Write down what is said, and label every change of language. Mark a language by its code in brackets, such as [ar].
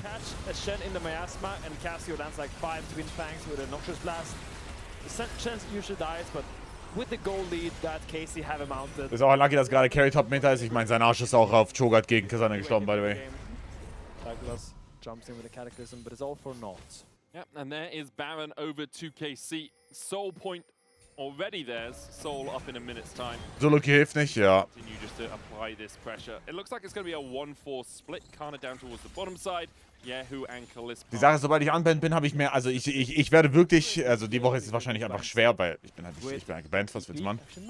[en] Catch a Shen in the Miasma and Cassio lands like 5 Twin Fangs with a Noxious Blast. Shen usually dies, but with the goal lead that KC have mounted. [de] Ist auch lucky, dass gerade Carry Top Meta ist. Ich meine, sein Arsch ist auch auf Cho'Gath gegen Kasane gestorben, [en] by the way. Douglas jumps in with a Cataclysm, but it's all for naught. Yep, and there is Baron over to KC. Soul point already there's Soul up in a minute's time. [de] Solo-Key hilft nicht, ja. [en] Continue just to apply this pressure. It looks like it's going to be a 1-4 split. Kana down towards the bottom side. Yehu and Kalista. [de] Die Sache ist, sobald ich unbanned bin, habe ich mehr, also ich werde wirklich, also die Woche ist es wahrscheinlich einfach schwer, weil ich bin halt gebannt, was willst du machen?